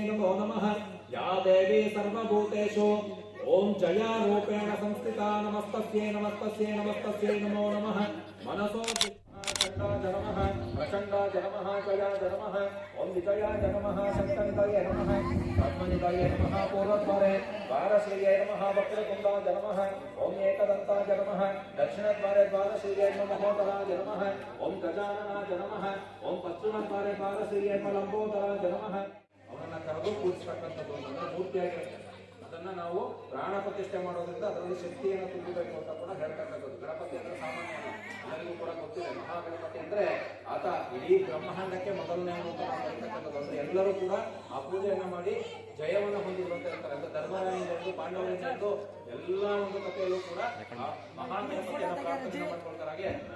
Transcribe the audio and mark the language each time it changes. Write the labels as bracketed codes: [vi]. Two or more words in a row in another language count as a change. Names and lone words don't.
[sa] नमो नमः या देवी सर्वभूतेषु ओम जया रूपेण संस्थिता नमस्तस्यै नमस्तस्यै नमस्तस्यै नमो नमः मनसो चंडा नमः प्रचंडा नमः जया नमः ओम विजया नमः शक्तनिधये नमः पद्मनिधये नमः पूर्वद्वारे द्वारश्रीये नमः वक्रतुंडा नमः ओम एकदंता नमः दक्षिणद्वारे द्वारश्रीये महोदराय नमः ओम गजानना नमः ओम पश्चिमद्वारे द्वारश्रीये लंबोदरा नमः [kn] ಅವರನ್ನ ಕರೆದು ಕೂರಿಸತಕ್ಕಂಥದ್ದು ಅಂದ್ರೆ ಮೂರ್ತಿಯಾಗಿರುತ್ತೆ ಅದನ್ನ ನಾವು ಪ್ರಾಣ ಪ್ರತಿಷ್ಠೆ ಮಾಡೋದ್ರಿಂದ ಅದರಲ್ಲಿ ಶಕ್ತಿಯನ್ನು ತುಂಬಬೇಕು ಅಂತ ಕೂಡ ಹೇಳ್ತಕ್ಕಂಥದ್ದು ಗಣಪತಿ ಅಂದ್ರೆ ಸಾಮಾನ್ಯ ಎಲ್ಲರಿಗೂ ಕೂಡ ಗೊತ್ತಿದೆ ಮಹಾಗಣಪತಿ ಅಂದ್ರೆ ಆತ ಇಡೀ ಬ್ರಹ್ಮಾಂಡಕ್ಕೆ ಮೊದಲನೇ ಅಂತ ನಾವು ಹೇಳ್ತಕ್ಕಂಥದ್ದು ಅಂದ್ರೆ ಎಲ್ಲರೂ ಕೂಡ ಆ ಪೂಜೆಯನ್ನ ಮಾಡಿ ಜಯವನ್ನು ಹೊಂದಿದ್ರು ಅಂತ ಹೇಳ್ತಾರೆ ಅಂದ್ರೆ ಧರ್ಮರಾಯನಿಂದ ಪಾಂಡವರಿಂದ ಎಲ್ಲ ಒಂದು ಕಥೆಯಲ್ಲೂ ಕೂಡ ಮಹಾಗಣಪತಿಯನ್ನು ಪ್ರಾರ್ಥನೆ ಮಾಡ್ಕೊಳ್ತಾರೆ ಹಾಗೆ